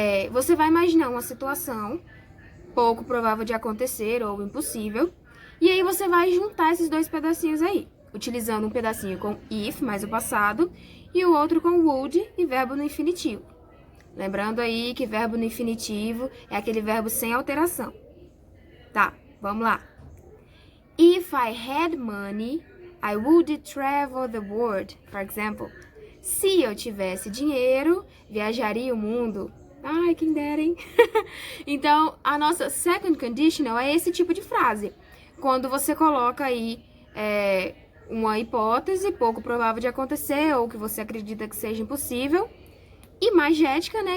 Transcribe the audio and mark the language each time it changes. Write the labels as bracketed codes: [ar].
[pt] Você vai imaginar uma situação pouco provável de acontecer ou impossível, e aí você vai juntar esses dois pedacinhos aí, utilizando um pedacinho com if mais o passado e o outro com would e verbo no infinitivo. Lembrando aí que verbo no infinitivo é aquele verbo sem alteração. Tá, vamos lá. [en] If I had money, I would travel the world, for example. [pt] Se eu tivesse dinheiro, viajaria o mundo. Ai, quem dera, hein? Então, a nossa second conditional é esse tipo de frase. Quando você coloca aí uma hipótese pouco provável de acontecer ou que você acredita que seja impossível. Imagética, né?